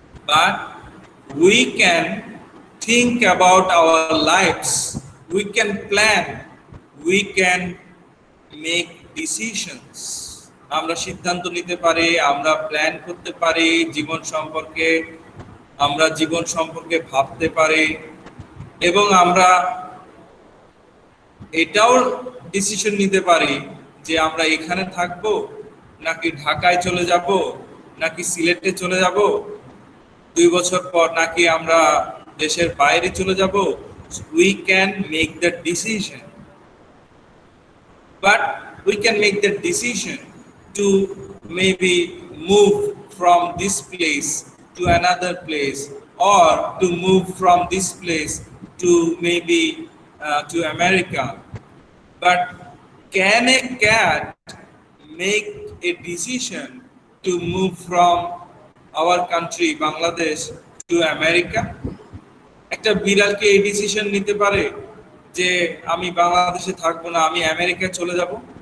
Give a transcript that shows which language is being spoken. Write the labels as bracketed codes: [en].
[en] But we can think about our lives, we can plan, we can make decisions. [bn] আমরা সিদ্ধান্ত নিতে পারি, আমরা প্ল্যান করতে পারি জীবন সম্পর্কে, আমরা জীবন সম্পর্কে ভাবতে পারি, এবং আমরা এটাও ডিসিশন নিতে পারি যে আমরা এখানে থাকব নাকি ঢাকায় চলে যাব, নাকি সিলেটে চলে যাব 2 বছর পর, নাকি আমরা দেশের বাইরে চলে যাব। [en] We can make the decision, but we can make the decision to maybe move from this place to another place, or to move from this place to maybe to America. But can a cat make a decision to move from our country Bangladesh to America? [bn] একটা বিড়াল কি এই decision নিতে পারে যে আমি বাংলাদেশে থাকবো না, আমি আমেরিকায় চলে যাব?